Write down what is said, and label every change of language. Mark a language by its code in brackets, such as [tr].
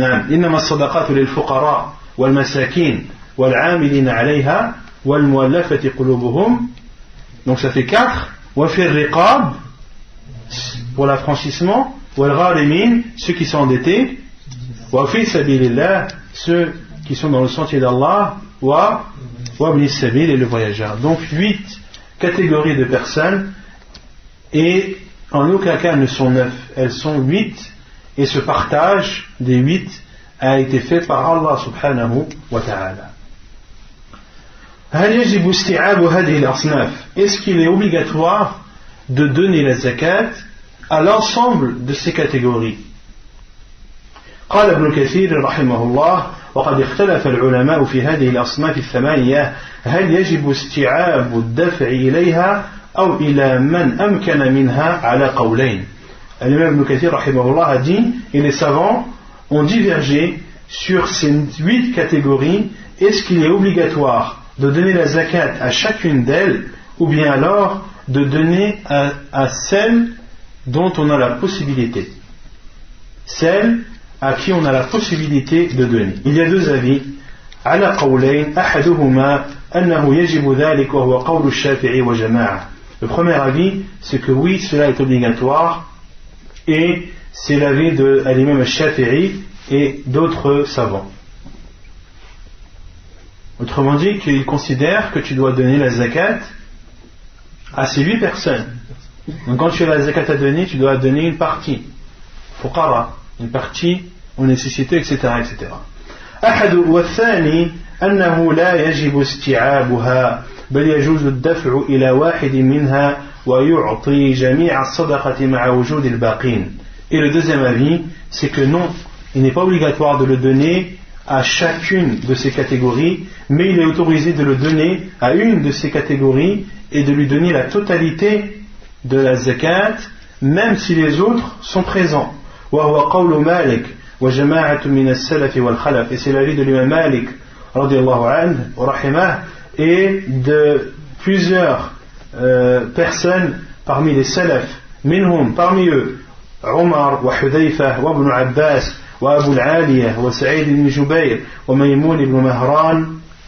[ar] إنما الصدقات للفقراء والمساكين والعاملين عليها والمؤلفة قلوبهم. [fr] Donc ça fait 4. [ar] وفي الرقاب, [fr] pour l'affranchissement, [ar] والغارمين, [fr] ceux qui sont endettés, [ar] وفي سبيل الله, [fr] ceux qui sont dans le sentier d'Allah, [ar] وابن السبيل, [fr] et le voyageur. Donc 8 catégories de personnes, et en aucun cas elles ne sont 9, elles sont 8. Et ce partage des 8 a été fait par Allah subhanahu wa ta'ala. [ar] هل يجب استيعاب هذه الأصناف? [fr] Est-ce qu'il est obligatoire de donner la zakat à l'ensemble de ces catégories? [ar] قال ابن كثير رحمه الله وقد اختلف العلماء في هذه الأصناف الثمانية هل يجب استيعاب الدفع إليها أو إلى من أمكن منها على قولين. [fr] L'imam Ibn Kathir rahimahullah a dit, et les savants ont divergé sur ces 8 catégories. Est-ce qu'il est obligatoire de donner la zakat à chacune d'elles, ou bien alors de donner à celle dont on a la possibilité, celle à qui on a la possibilité de donner? Il y a 2 avis. [ar] على قولين أحدهما أنه يجب ذلك وهو قول الشافعي وجماعة. [fr] Le premier avis, c'est que oui, cela est obligatoire, et c'est l'avis de l'imam al-Shafi'i et d'autres savants. Autrement dit, qu'ils considèrent que tu dois donner la zakat à ces 8 personnes. Donc quand tu as la zakat à donner, tu dois donner une partie. Fuqara, une partie aux nécessités, etc. etc. [ar] أحد والثاني أنه لا يجب استيعابها بل يجوز الدفع إلى واحد منها ويعطي جميع الصدقة مع وجود الباقين. [fr] Et le deuxième avis, c'est que non, il n'est pas obligatoire de le donner à chacune de ces catégories, mais il est autorisé de le donner à une de ces catégories et de lui donner la totalité de la zakat, même si les autres sont présents. [ar] وهو قول مالك وجماعة من السلف والخلف. [fr] Et c'est l'avis de l'imam Malik radiyallahu anhu wa rahimah, et de plusieurs personnes parmi les salafs, [ar] منهم [fr] parmi eux [ar] عمر وحذيفة وابن عباس وأبو العالية وسعيد بن جبير وميمون بن مهران.